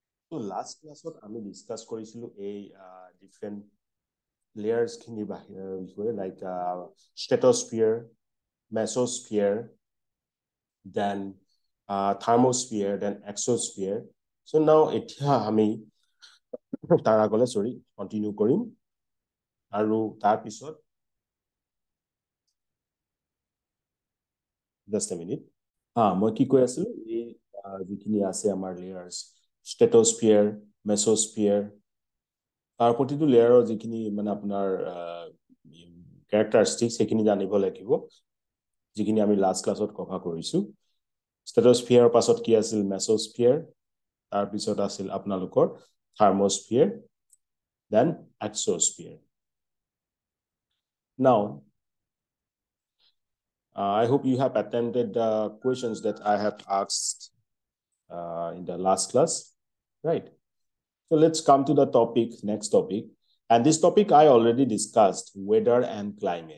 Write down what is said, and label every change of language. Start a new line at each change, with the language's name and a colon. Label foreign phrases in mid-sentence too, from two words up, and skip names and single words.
English: So last class আমি discuss
Assamese: কৰিছিলো এই
English: different layers
Assamese: খিনি বিষয়ে
English: like stratosphere, mesosphere, then thermosphere, then exosphere. So now
Assamese: এতিয়া আমি তাৰ আগলে continue কৰিম আৰু তাৰ পিছত
English: just a minute
Assamese: মই কি কৈ আছিলো এই যিখিনি আছে আমাৰ
English: layers stratosphere, mesosphere,
Assamese: তাৰ প্ৰতিটো লেয়াৰৰ যিখিনি মানে আপোনাৰ characteristics সেইখিনি জানিব লাগিব যিখিনি আমি
English: last classত cover
Assamese: কৰিছো stratosphere পাছত কি আছিল mesosphere তাৰ পিছত আছিল আপোনালোকৰ
English: thermosphere then exosphere now I hope you have attended the questions that I have asked in the last class right. So let's come to the topic, next topic. And this topic I already discussed, weather and climate.